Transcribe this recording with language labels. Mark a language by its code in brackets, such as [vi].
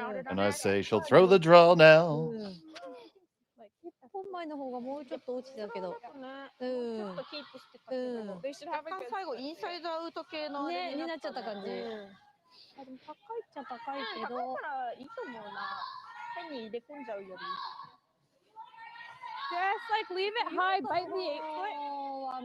[en] And I say she'll throw the draw now. [ja] 本前の方がもうちょっと落ちてたけど。ちょっとキープしてたけど。最後インサイドアウト系のねになっちゃった感じ。でも高いっちゃ高いけど。高いからいいと思うな。変に入れ込んじゃうより。 [en] Just like leave it high, bite the 8 foot.